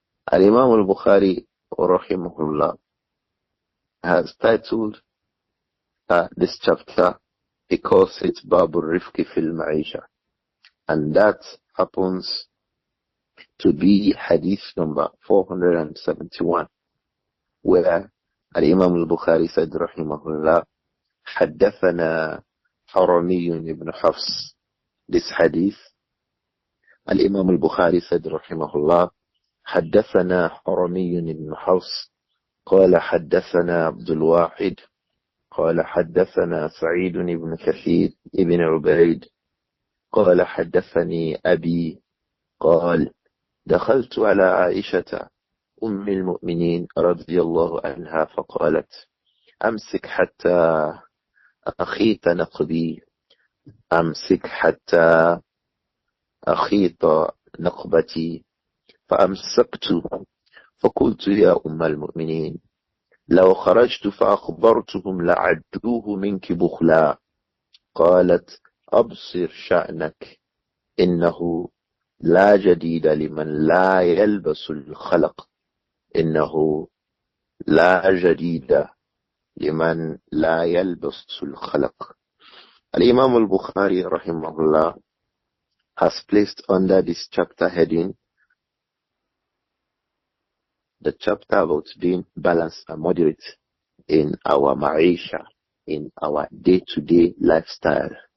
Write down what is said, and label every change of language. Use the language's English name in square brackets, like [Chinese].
[English] Al-Imām Al-Bukhāri, rahimahullah, has titled this chapter, he calls it Abdur-Raūf fil Ma'isha. And that happens to be hadith number 471, where Al-Imām Al-Bukhāri said, rahimahullah, [Arabic] حدثنا حرمي [English] ibn Hafs. This hadith, Al-Imām Al-Bukhāri said, rahimahullah, [Arabic] حدثنا حرمي ibn Hafs قال حدثنا عبد-الواحد قال حدثنا سعيد بن كثير بن عبيد قال حدثني أبي قال دخلت على عائشة أم المؤمنين رضي الله عنها فقالت أمسك حتى أخيط نقبي أمسك حتى أخيط نقبتي فأمسكت فقلت يا أم المؤمنين لو خرجت فأخبرتهم لعدوه منك بخلا قالت أبصر شأنك إنه لا جديد لمن لا يلبس الخلق إنه لا جديد لمن لا يلبس الخلق. [English] Al-Imām Al-Bukhāri rahimahullah has placed under this chapter heading the chapter about being balanced and moderate in our ma'isha, in our day-to-day lifestyle.